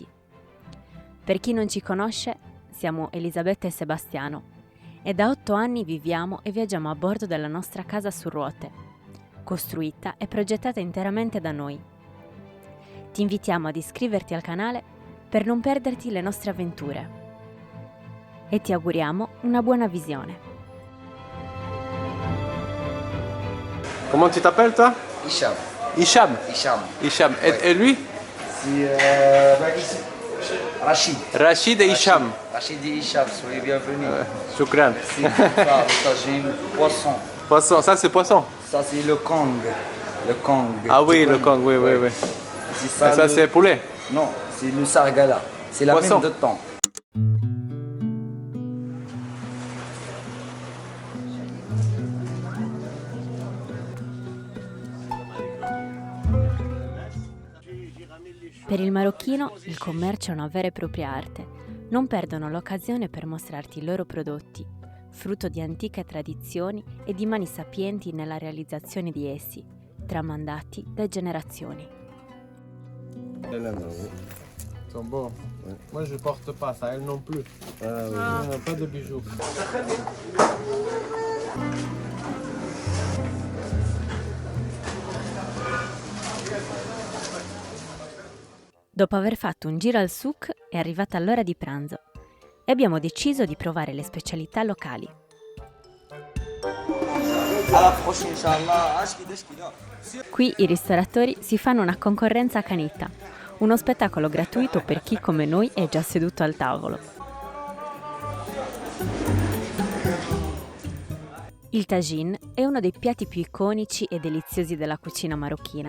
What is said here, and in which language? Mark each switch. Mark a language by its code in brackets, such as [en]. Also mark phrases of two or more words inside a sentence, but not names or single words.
[it] Per chi non ci conosce, siamo Elisabetta e Sebastiano e da 8 anni viviamo e viaggiamo a bordo della nostra casa su ruote, costruita e progettata interamente da noi. Ti invitiamo ad iscriverti al canale per non perderti le nostre avventure e ti auguriamo una buona visione. [fr] Comment tu t'appelles toi? Hicham. Hicham. Hicham. Hicham. Ouais. Et lui? C'est Rachid. Rachid et Hicham. Rachid et Hicham, soyez bienvenus. Shukran. C'est ça, le tagine, poisson. Poisson, ça c'est poisson. Ça c'est le Kong. Le Kong. Ah oui, Tu le connais? Kong, oui, oui, oui. C'est Et ça, ça c'est poulet. Non, c'est le Sargala. C'est la Poisson. même de temps. [it] Per il marocchino il commercio è una vera e propria arte. Non perdono l'occasione per mostrarti i loro prodotti, frutto di antiche tradizioni e di mani sapienti nella realizzazione di essi, tramandati da generazioni. [fr] Sont beaux. Moi je porte pas ça, elle non plus. Pas de bijoux. [it] Dopo aver fatto un giro al souk è arrivata l'ora di pranzo e abbiamo deciso di provare le specialità locali. [fr] À la prochaine, Inch'Allah. [it] Qui i ristoratori si fanno una concorrenza accanita, uno spettacolo gratuito per chi come noi è già seduto al tavolo. Il tagine è uno dei piatti più iconici e deliziosi della cucina marocchina.